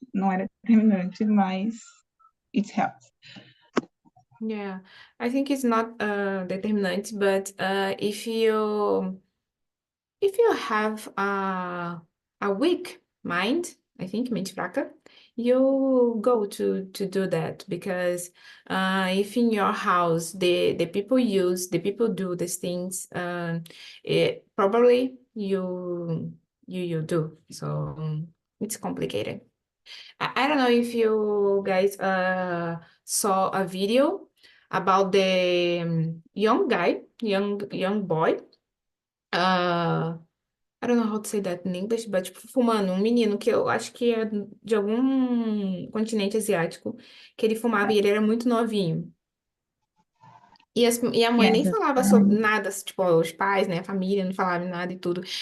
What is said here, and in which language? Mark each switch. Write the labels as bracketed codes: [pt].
[pt] Não é determinante, mas [en] it helps. Yeah, I think it's not determinant, but if you have a weak mind, I think [pt] mente fraca, [en] you go to do that because if in your house the people do these things, probably you do. So it's complicated. I don't know if you guys saw a video about the young boy. I don't know how to say that in English, but [pt] tipo, fumando, um menino que eu acho que é de algum continente asiático, que ele fumava e ele era muito novinho. E a mãe [en] Yeah, [pt] nem falava sobre nada, tipo, os pais, né, a família não falava nada e tudo.